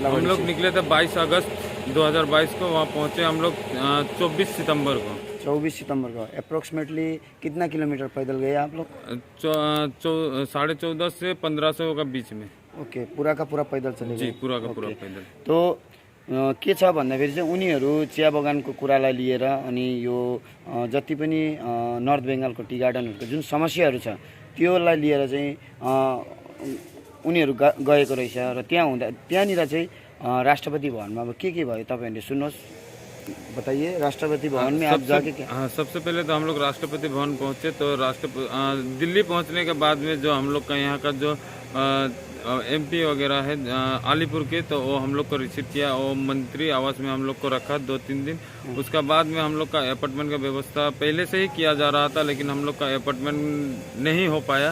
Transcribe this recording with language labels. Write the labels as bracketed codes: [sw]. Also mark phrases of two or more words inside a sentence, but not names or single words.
[hi] हम लोग निकले थे 22 अगस्त 2022 को। वहाँ पहुँचे हम लोग 24 सितंबर को। 24 सितंबर को। अप्रोक्सीमेटली कितना किलोमीटर पैदल गए आप लोग? 1450 से 1500 का बीच में। ओके, पूरा का पूरा पैदल चले गए? जी, पूरा का पूरा पैदल। [ne] तो के छ भन्दाखेरि चाहिँ उनीहरू चिया बगानको कुरालाई लिएर अनि यो जति पनि नर्थ बेङ्गालको [en] tea gardenहरूको [ne] जुन समस्याहरू छ त्योलाई लिएर चाहिँ उनीहरू गएको रहेछ। र त्यहाँनिर चाहिँ राष्ट्रपति भवनमा अब के भयो तपाईँहरूले सुन्नुहोस्, [hi] बताइए। राष्ट्रपति भवन में आप जाके क्या? हाँ, सबसे पहले तो हम लोग राष्ट्रपति भवन पहुँचे। तो दिल्ली पहुँचने के बाद में जो हम लोग का यहाँ का जो MP वगैरह है अलीपुर के, तो वो हम लोग को रिसीव किया। वो मंत्री आवास में हम लोग को रखा 2-3 दिन। उसका बाद में हम लोग का अपार्टमेंट का व्यवस्था पहले से ही किया जा रहा था, लेकिन हम लोग का अपार्टमेंट नहीं हो पाया।